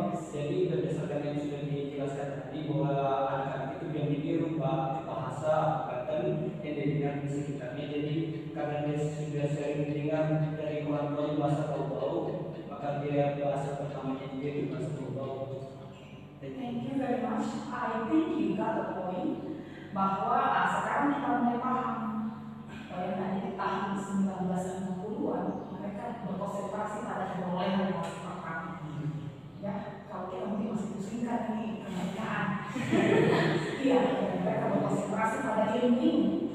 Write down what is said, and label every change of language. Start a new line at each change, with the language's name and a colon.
Indonesian: Jadi berdasarkan yang sudah dijelaskan tadi bahwa anak-anak itu yang ditiru bahasa Banten yang didengar di sekitarnya. Jadi karena dia sudah sering mendengar dari orang tuanya bahasa Bau-Bau, maka dia bahasa pertamanya dia di bahasa Bau-Bau.
English: Thank you very much. I think you got the point.
Indonesian: Bahwa sekarang kita mulai paham yang tadi di tahun 1960-an mereka berkonsentrasi pada perolehan bahasa pertama. Ya, kalau kita mungkin masih pusingkan nih kemerdekaan. Iya, mereka berkonsentrasi pada ilmu ini.